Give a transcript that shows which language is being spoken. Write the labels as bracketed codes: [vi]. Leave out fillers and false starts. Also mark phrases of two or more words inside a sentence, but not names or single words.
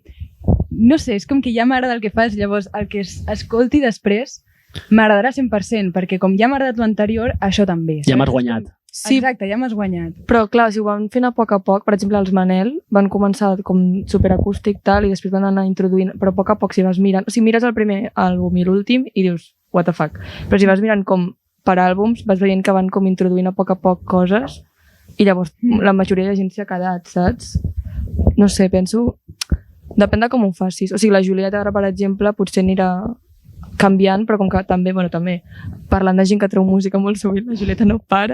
[ca] No sé, és com que ja m'agrada el que fas, llavors el que escolti després m'agradarà 100%, perquè com ja m'ha agradat l'anterior, això també. Ja saps? m'has guanyat. Sí, Exacte, ja m'has guanyat. però clar, si ho van fent a poc, per exemple, els Manel van començar com superacústic tal i després van anar introduint, però a poc si vas mirant, o sigui, mires el primer àlbum i l'últim i dius, [en] what the fuck, [ca] però si vas mirant com per àlbums, vas veient que van com introduint a poc coses i llavors la majoria de gent s'hi ha quedat, saps? No sé, penso... Depèn de com ho facis. O sigui, la Julieta ara, per exemple, potser anirà canviant, però com que també, parlant de gent que treu música molt sovint, la Julieta no para.